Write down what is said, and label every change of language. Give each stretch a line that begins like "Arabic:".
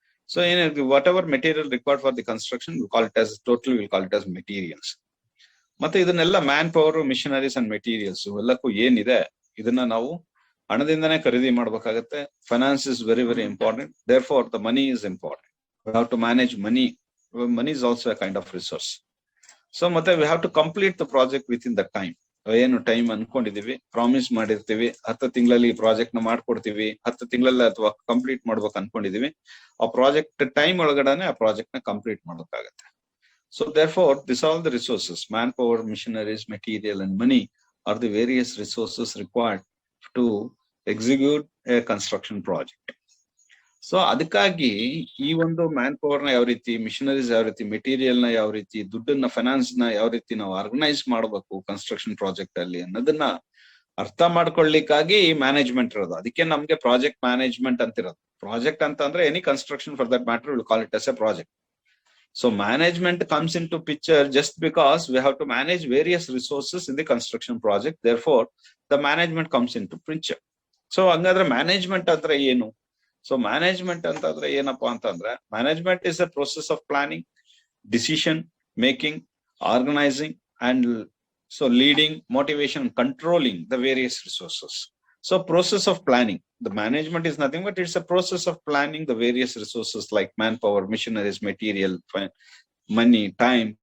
English: So whatever material required for the construction, we call it as materials.
Kannada: ಮತ್ತೆ ಇದನ್ನೆಲ್ಲ man power, missionaries and materials ಎಲ್ಲಕ್ಕೂ ಏನಿದೆ ಇದನ್ನ ನಾವು ಹಣದಿಂದನೇ ಖರೀದಿ ಮಾಡ್ಬೇಕಾಗತ್ತೆ.
English: Finance is very very important. Therefore the money is important. We have to manage money. Money is also a kind of resource.
Kannada: So ಮತ್ತೆ
English: We have to complete the project within the time.
Kannada: ಏನು time ಅನ್ಕೊಂಡಿದೀವಿ, promise ಮಾಡಿರ್ತೀವಿ, 10 ತಿಂಗಳಲ್ಲಿ project ನ ಮಾಡ್ಕೊಡ್ತೀವಿ, 10 ತಿಂಗಳಲ್ಲಿ ಅಥವಾ complete ಮಾಡ್ಬೇಕು ಅನ್ಕೊಂಡಿದೀವಿ, ಆ ಪ್ರಾಜೆಕ್ಟ್ ಟೈಮ್ ಒಳಗಡೆನೆ ಆ ಪ್ರಾಜೆಕ್ಟ್ ನ complete ಮಾಡೋಕ್ಕಾಗತ್ತೆ.
English: So therefore this all the resources, man power, machineries, material and money are the various resources required to execute a construction project.
Kannada: So ಅದಕ್ಕಾಗಿ ಈ ಒಂದು ಮ್ಯಾನ್ ಪವರ್ ನ ಯಾವ ರೀತಿ, ಮಿಷನರೀಸ್ ಯಾವ ರೀತಿ, ಮೆಟೀರಿಯಲ್ ನ ಯಾವ ರೀತಿ, ದುಡ್ಡನ್ನ, ಫೈನಾನ್ಸ್ ನ ಯಾವ ರೀತಿ ನಾವು ಆರ್ಗನೈಸ್ ಮಾಡಬೇಕು ಕನ್ಸ್ಟ್ರಕ್ಷನ್ ಪ್ರಾಜೆಕ್ಟ್ ಅಲ್ಲಿ ಅನ್ನೋದನ್ನ ಅರ್ಥ ಮಾಡ್ಕೊಳ್ಳಿಕ್ಕಾಗಿ ಈ ಮ್ಯಾನೇಜ್ಮೆಂಟ್ ಇರೋದು. ಅದಕ್ಕೆ ನಮ್ಗೆ ಪ್ರಾಜೆಕ್ಟ್ ಮ್ಯಾನೇಜ್ಮೆಂಟ್ ಅಂತ ಇರೋದು.
English: project
Kannada: ಅಂತ ಅಂದ್ರೆ
English: Any construction for that matter will call it as a project. So management comes into picture just because we have to manage various resources in the construction project. Therefore, the management comes into picture. So
Kannada: ಹಂಗಾದ್ರೆ management ಅಂದ್ರೆ ಏನು? So management ಅಂತಂದ್ರೆ ಏನಪ್ಪಾ ಅಂತಂದ್ರೆ,
English: Management is a process of planning, decision making, organising and so leading, motivation, controlling the various resources. So process of planning, the management is nothing but it's a process of planning the various resources like manpower, machineries, material, money, time,